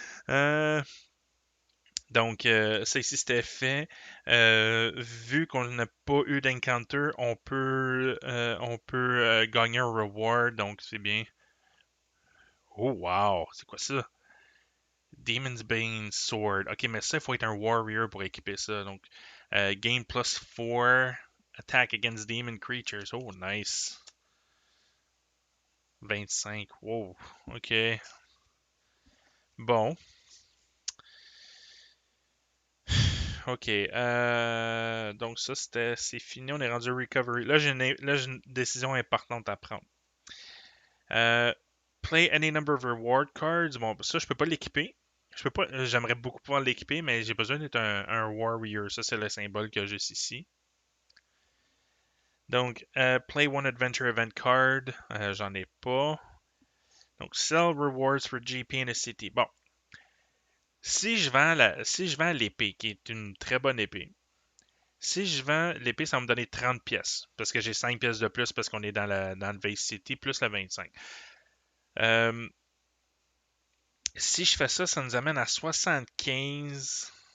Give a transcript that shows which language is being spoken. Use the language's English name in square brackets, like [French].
[French] Euh, donc, ça ici, c'était fait. Vu qu'on n'a pas eu d'encounter, on peut gagner un reward, donc c'est bien. Oh, wow! C'est quoi ça? Demon's Bane Sword. Ok, mais ça, il faut être un warrior pour équiper ça. [English] Donc, gain plus 4, attack against demon creatures. Oh, nice. [French] 25. Wow. Ok. Bon. Ok. Donc ça, c'est fini. On est rendu recovery. Là, j'ai une décision importante à prendre. [English] Euh, play any number of reward cards. [French] Bon, ça, je peux pas l'équiper. Je peux pas. J'aimerais beaucoup pouvoir l'équiper, mais j'ai besoin d'être un warrior. Ça, c'est le symbole que j'ai ici. [English] Donc, play one adventure event card. [French] J'en ai pas. [English] Donc, sell rewards for GP in a city. [French] Bon, si je vends l'épée, qui est une très bonne épée. Si je vends l'épée, ça va me donner 30 pièces. Parce que j'ai 5 pièces de plus parce qu'on est dans le Vice City, plus la 25. Euh, si je fais ça, ça nous amène à 75.